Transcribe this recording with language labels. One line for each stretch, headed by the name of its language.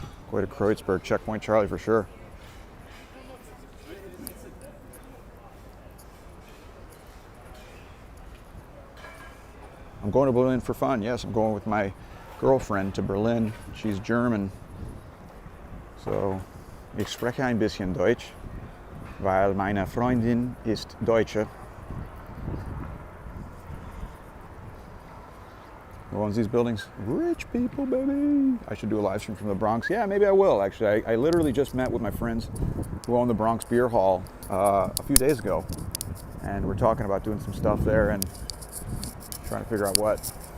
English: Way to Kreuzberg, Checkpoint Charlie for sure. I'm going to Berlin for fun. Yes, I'm going with my girlfriend to Berlin. She's German.
German: So, ich spreche ein bisschen Deutsch, weil meine Freundin ist Deutsche.
English: Who owns these buildings? Rich people, baby. I should do a live stream from the Bronx. Yeah, maybe I will, actually. I literally just met with my friends who own the Bronx Beer Hall a few days ago. And we're talking about doing some stuff there and trying to figure out what.